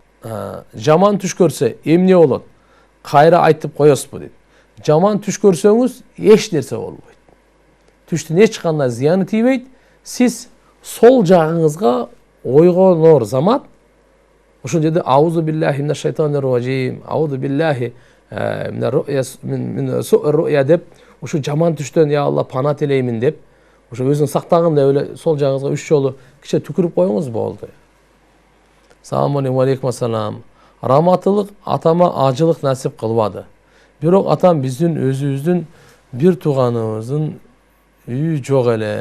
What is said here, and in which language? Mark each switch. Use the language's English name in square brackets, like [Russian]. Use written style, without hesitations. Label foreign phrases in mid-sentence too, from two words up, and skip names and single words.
[Kyrgyz] жаман түш көрсе эмне болот? Кайра айтып коесузбу дейт. Жаман түш көрсөңүз эч нерсе болбойт. Түштүн эч кандай зыяны тийбейт. Сиз сол жагыңызга ойгонор замат ошол жерде [Arabic] أعوذ بالله من الشيطان الرجيم أعوذ بالله من سوء الرؤيا [Kyrgyz] деп ушу жаман түштөн [Arabic] يا الله [Kyrgyz] пана тилеймин деп ошо өзүң сактагын деп эле сол жагыңызга 3 жолу киче түкүрүп коюңуз болду. [Arabic] سلام عليكم السلام. [Kyrgyz] Раматылык атама ажылык насип кылбады. Бирок атам биздин өзүбүздүн бир тууганыбыздын үйү жок эле.